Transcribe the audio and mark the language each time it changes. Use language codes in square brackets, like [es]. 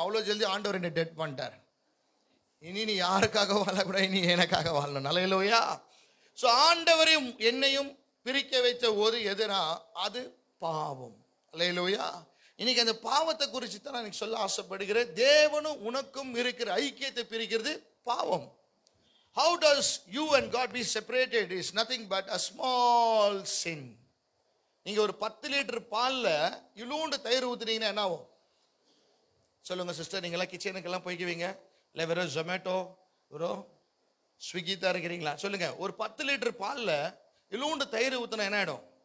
[ta] அவ்வளோ ஜல்தி ஆண்டவர் என்னை டெட் பண்ணிட்டார். இனி நீ யாருக்காக வாழக்கூடாது, இனி எனக்காக வாழணும். நல்லேலூயா. ஸோ ஆண்டவரையும் என்னையும் பிரிக்க வைத்த ஒரு எதுனா அது பாவம். அல்லேலூயா. இன்னைக்கு அந்த பாவத்தை குறித்து தான் நான் சொல்ல ஆசைப்படுகிறேன். தேவனும் உனக்கும் இருக்கிற ஐக்கியத்தை பிரிக்கிறது பாவம். [en] How does you and God be separated is nothing but a small sin. [ta] நீங்க ஒரு 10 லிட்டர் பால்ல இலூண்டு தயிர் ஊத்துனீங்கன்னா என்ன ஆகும் சொல்லுங்க சிஸ்டர்? நீங்க எல்லாம் கிச்சனுக்கெல்லாம் போய்க்குவீங்க, இல்லை வெறும் ஜொமேட்டோ வெறும் ஸ்விக்கி தான் இருக்கிறீங்களா? சொல்லுங்க. ஒரு 10 லிட்டர் பால்ல இலூண்டு தயிர் ஊத்துனா என்ன ஆயிடும்?